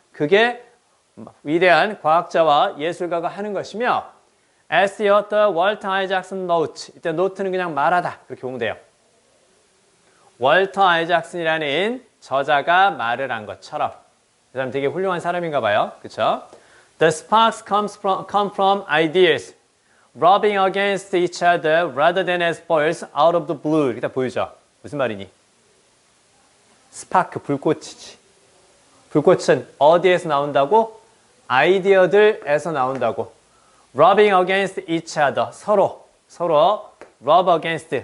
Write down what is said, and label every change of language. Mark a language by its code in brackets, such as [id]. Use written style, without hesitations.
[ko] 그게 위대한 과학자와 예술가가 하는 것이며 [en] As the author Walter Isaacson note. [ko] 이때 note는 그냥 말하다. 이렇게 보면 돼요. 월터 아이작슨이라는 저자가 말을 한 것처럼 이 사람 되게 훌륭한 사람인가 봐요. 그렇죠? [en] The sparks come from ideas rubbing against each other rather than as balls out of the blue. [ko] 이렇게 다 보이죠? 무슨 말이니? 스파크, 불꽃이지. 불꽃은 어디에서 나온다고? 아이디어들에서 나온다고. [en] Rubbing against each other. [ko] 서로 [en] rub against.